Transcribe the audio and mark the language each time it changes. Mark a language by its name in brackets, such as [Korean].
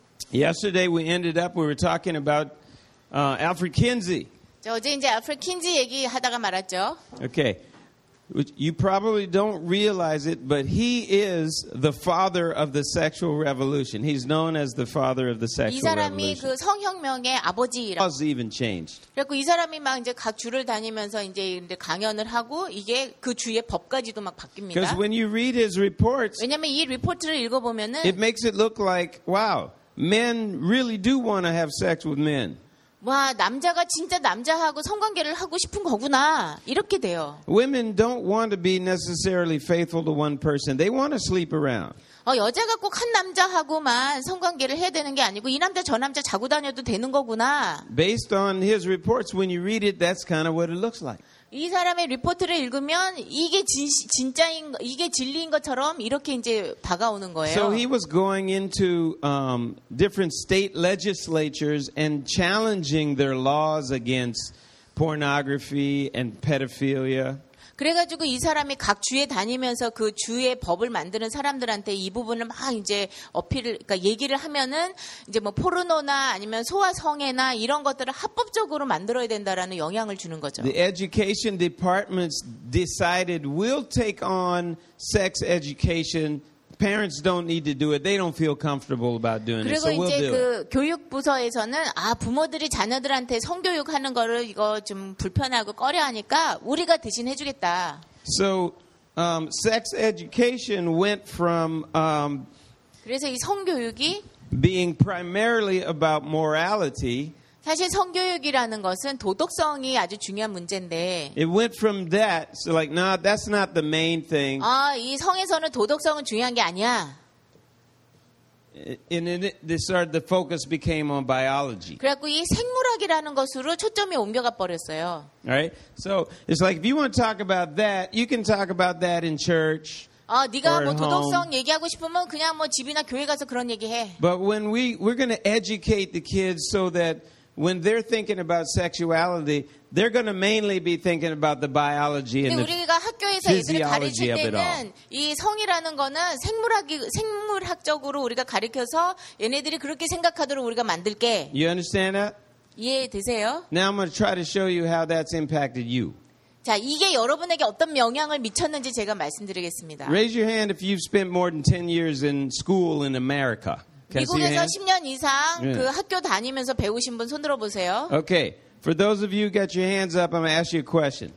[English] Yesterday we ended up, we were talking about Alfred Kinsey. [Korean] 자, 어제 이제 Alfred Kinsey 얘기하다가 말았죠. [English] Okay. You probably don't realize it, but he is the father of the sexual revolution. He's known as the father of the sexual revolution. [Korean] 이 사람이 그 성혁명의 아버지라. [English] Laws even changed. [Korean] 그리고 이 사람이 막 이제 각 주를 다니면서 이제 강연을 하고 이게 그 주의 법까지도 막 바뀝니다. [English] Because when you read his reports, [Korean] 왜냐면 이 리포트를 읽어보면은, [English] it makes it look like, wow, men really do want to have sex with men. [Korean] 와 남자가 진짜 남자하고 성관계를 하고 싶은 거구나 이렇게 돼요. [English] Women don't want to be necessarily faithful to one person. They want to sleep around. [Korean] 여자가 꼭 한 남자하고만 성관계를 해야 되는 게 아니고 이 남자 저 남자 자고 다녀도 되는 거구나. [English] Based on his reports, when you read it, that's kind of what it looks like. [Korean] 이 사람의 리포트를 읽으면 이게 진짜인 이게 진리인 것처럼 이렇게 이제 다가오는 거예요. [English] So he was going into different state legislatures and challenging their laws against pornography and pedophilia. [Korean] 그래가지고 이 사람이 각 주에 다니면서 그 주의 법을 만드는 사람들한테 이 부분을 막 이제 어필을 그러니까 얘기를 하면은 이제 뭐 포르노나 아니면 소아성애나 이런 것들을 합법적으로 만들어야 된다라는 영향을 주는 거죠. [English] The education departments decided we'll take on sex education. Parents don't need to do it. They don't feel comfortable about doing it. So we'll do it. [Korean] 그리고 이제 그 교육 부서에서는 아 부모들이 자녀들한테 성교육하는 거를 이거 좀 불편하고 꺼려하니까 우리가 대신 해주겠다. [English] So sex education went from [Korean] 그래서 이 성교육이 [English] being primarily about morality. [Korean] 사실 성교육이라는 것은 도덕성이 아주 중요한 문제인데. [English] It went from that, so like, no, that's not the main thing. [Korean] 아, 이 성에서는 도덕성은 중요한 게 아니야. [English] And they started the focus became on biology. [Korean] 그래갖고 이 생물학이라는 것으로 초점이 옮겨가 버렸어요. [English] Right? So it's like if you want to talk about that, you can talk about that in church. [Korean] 아, 네가 뭐 도덕성 얘기하고 싶으면 그냥 뭐 집이나 교회 가서 그런 얘기해. [English] But when we're going to educate the kids so that when they're thinking about sexuality, they're going to mainly be thinking about the biology and the physiology of it all. [Korean] 우리가 학교에서 애들을 가르칠 때는 이 성이라는 거는 생물학적으로 우리가 가르쳐서 얘네들이 그렇게 생각하도록 우리가 만들게. [English] You understand that? [Korean] 이해되세요? [English] Now I'm going to try to show you how that's impacted you. [Korean] 자, 이게 여러분에게 어떤 영향을 미쳤는지 제가 말씀드리겠습니다. [English] Raise your hand if you've spent more than 10 years in school in America. [Korean] 미국에서 10년 이상 그 학교 다니면서 배우신 분 손들어 보세요. [English] Okay. For those of you who got your hands up, I'm going to ask you a question.